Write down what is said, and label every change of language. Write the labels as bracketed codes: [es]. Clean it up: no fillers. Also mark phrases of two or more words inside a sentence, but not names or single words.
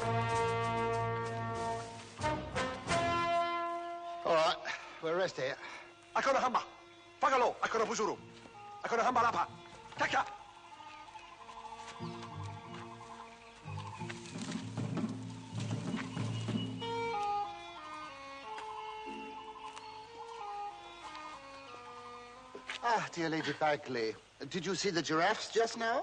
[en] All right, we'll rest here. Ako na hamba. Pagalo, ako na busuru. Ako na hamba lapa. Kaka. Ah, dear Lady Bagley, did you see the giraffes just now?